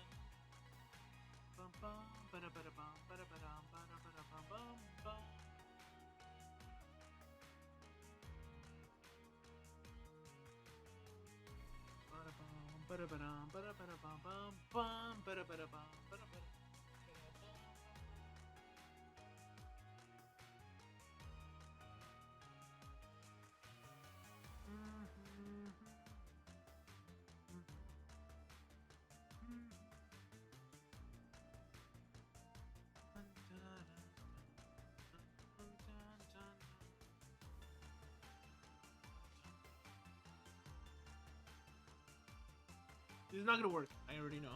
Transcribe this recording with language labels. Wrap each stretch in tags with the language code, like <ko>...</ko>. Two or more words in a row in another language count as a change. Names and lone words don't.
<en>Bum bum bada bada bum bada bada bada bada bum bum bum. Bada bum bada bada bada bada bum bum bum bada bada bum bada bada. This is not gonna work. I already know.</en>